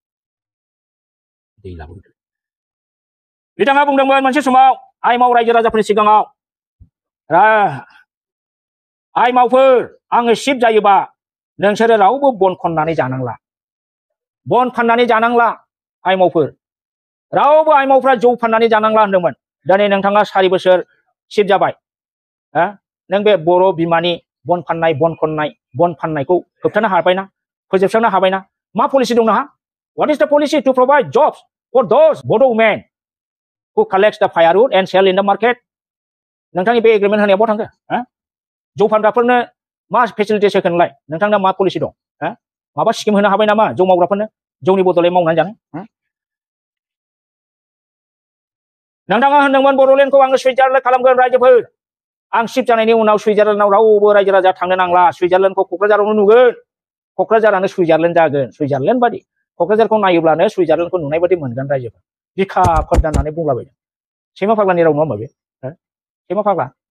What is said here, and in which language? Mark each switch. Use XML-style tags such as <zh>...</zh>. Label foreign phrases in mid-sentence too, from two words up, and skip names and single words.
<brx>दै लाबोदो बिथाङा बुंदोंमोन मोनसे समाव आइमाव रायजो राजाफोरनि सिगाङाव आइमावफोर आङो चिफ जायोबा नोंसोरो रावबो बन खननानै जानांला बन फाननानै जानांला आइमावफोर रावबो आइमावफ्रा जौ फाननानै जानांला होनदोंमोन दिनै नोंथाङा 4 बोसोर चिफ जाबाय नों बे बर' बिमानि बन फाननाय बन खननाय बन फाननायखौ होबथानो हाबायना फोजोबस्रांनो हाबायना मा पलिसि दं नोंहा</brx> <en>what is the policy to provide jobs for those Boro women who collects the firewood and sell in the market</en> <brx>नोंथांनि बे एग्रीमेंट होनाया बहा थांखो जौ फानग्राफोरनो मा फेसिलिटिस होगोनलाय नोंथांना मा पलिसि दं माबा स्किम होनो हाबाय नामा जौ मावग्राफोरनो जौनि बदलै मावनानै जानो नोंथाङा होनदोंमोन बर'लेण्डखौ आङो सुइजारलेण्ड खालामगोन रायजोफोर आं चिफ जानायनि उनाव सुइजारलेण्डआव रावबो रायजो राजा थांनो नांला सुइजारलेण्डखौ क'क्राझारावनो नुगोन क'क्राझारानो सुइजारलेण्ड जागोन सुइजारलेण्ड बादि क'क्राझारखौ नायोब्लानो सुइजारलेण्डखौ नुनाय बादि मोनगोन रायजोफोर बिखा फोरदाननानै बुंलाबायदों सैमा फाग्लानि राव नङा होमबा बे सैमा फाग्ला</brx>